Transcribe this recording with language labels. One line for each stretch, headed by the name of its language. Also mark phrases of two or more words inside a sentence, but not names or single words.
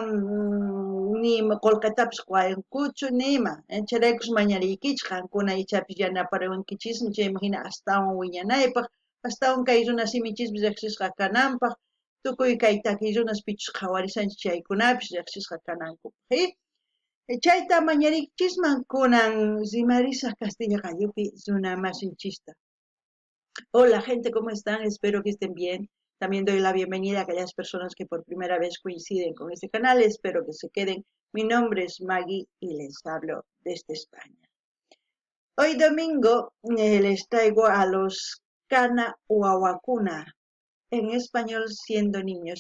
Quechua: ni qullqitapis quwankuchu nima chayraykush mañariykichik qankuna ichapis yanaparawankichismi chayman hina astawan wiñanaypaq astawan kay runa simichispis riqsisqa kananpaq tukuy kay taki runaspichus qhawarisanchik chaykunapis riqsisqa kanankupaq chayta mañariykichisman kunan rimarisaq Castilla Qalluppi runa masinchista.
Spanish: Hola gente, ¿cómo están? Espero que estén bien. También doy la bienvenida a aquellas personas que por primera vez coinciden con este canal. Espero que se queden. Mi nombre es Maggie y les hablo desde España. Hoy domingo les traigo a los Cana Huawacuna, en español siendo niños.